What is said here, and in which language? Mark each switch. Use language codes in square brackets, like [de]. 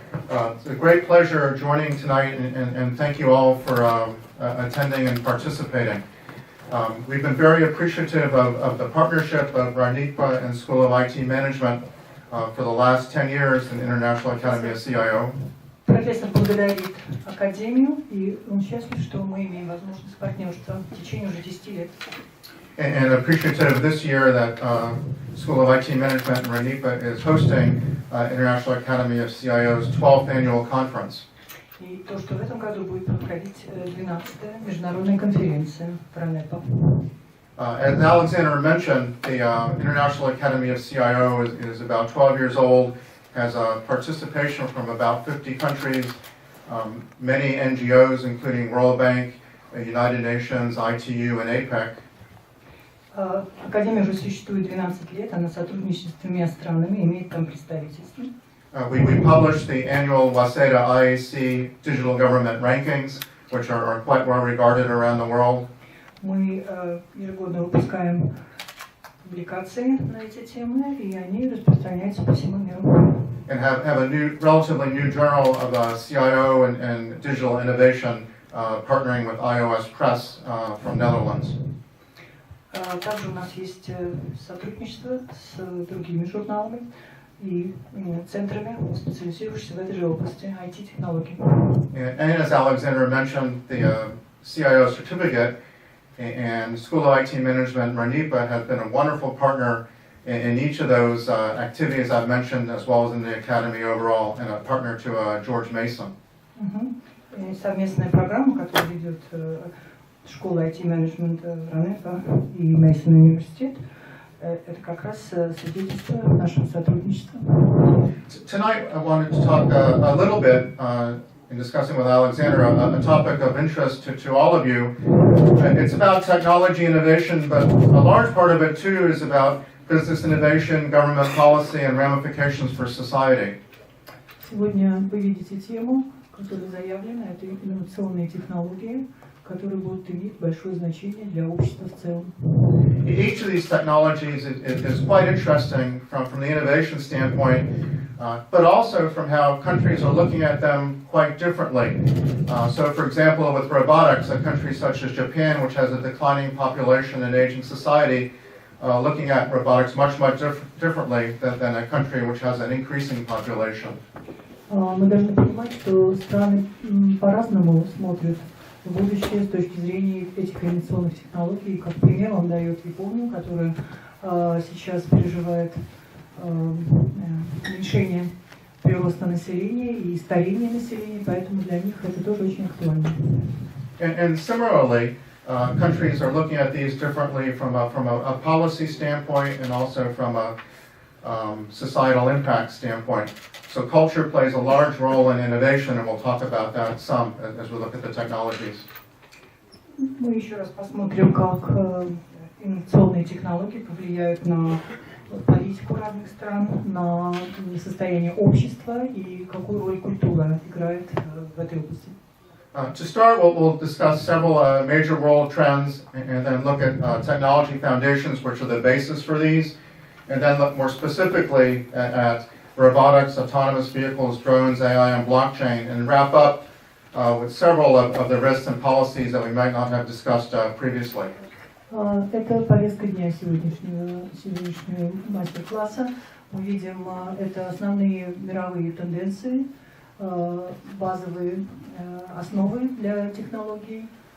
[en] It's a great pleasure joining tonight, and thank you all for attending and participating. We've been very appreciative of the partnership of RANIPA and School of IT-менеджмента for the last 10 years in International Academy of CIO. [ru] Профессор благодарит Академию, и он счастлив, что мы имеем возможность партнерства в течение уже 10 лет. [en] And appreciative this year that School of IT-менеджмента and RANIPA is hosting International Academy of CIO's 12th annual conference. [ru] И то, что в этом году будет проходить 12-я международная конференция в РАНИПа. [en] As Alexander mentioned, the International Academy of CIO is about 12 years old, has a participation from about 50 countries, many NGOs, including World Bank, United Nations, ITU, and APEC. [ru] Академия уже существует 12 лет, она сотрудничает с 3 странами, имеет там представительство. [en] We publish the annual Waseda IAC Digital Government Rankings, which are quite well regarded around the world. [ru] Мы ежегодно выпускаем публикации на эти темы, и они распространяются по всему миру. [en] And have a relatively new journal of CIO and digital innovation, partnering with iOS Press from Netherlands. [ru] Также у нас есть сотрудничество с другими журналами и центрами, специализирующимися в этой же области IT-технологий. [en] And as Alexander mentioned, the CIO certificate and School of IT-менеджмента and RANIPA have been a wonderful partner in each of those activities I've mentioned, as well as in the Academy overall, and a partner to George Mason. [ru] Совместная программа, которую ведет Школа IT-менеджмента РАНИПа и Мейсон университет, это как раз свидетельство нашего сотрудничества. [en] Tonight I wanted to talk a little bit in discussing with Alexander a topic of interest to all of you. It's about technology innovation, but a large part of it too is about business innovation, government policy, and ramifications for society. [ru] Сегодня вы видите тему, которая заявлена, это инновационные технологии, которые будут иметь большое значение для общества в целом. [en] Each of these technologies is quite interesting from the innovation standpoint, but also from how countries are looking at them quite differently. So for example, with robotics, a country such as Japan, which has a declining population and aging society, looking at robotics much differently than a country which has an increasing population. [ru] Мы должны понимать, что страны по-разному смотрят в будущее с точки зрения этих инновационных технологий. Как пример он дает Японию, которая сейчас переживает уменьшение прироста населения и старение населения, поэтому для них это тоже очень актуально. [en] And similarly, countries are looking at these differently from a policy standpoint and also from a societal impact standpoint. So culture plays a large role in innovation, and we'll talk about that some as we look at the technologies. [ru] Мы еще раз посмотрим, как инновационные технологии повлияют на политику разных стран, на состояние общества и какую роль культура играет в этой области. [en] To start, we'll discuss several major world trends and then look at technology foundations, which are the basis for these, and then look more specifically at robotics, autonomous vehicles, drones, AI, and blockchain, and wrap up with several of the risks and policies that we might not have discussed previously. [ru] Это повестка дня сегодняшнего мастер-класса. Мы видим, это основные мировые тенденции, базовые основы для технологий.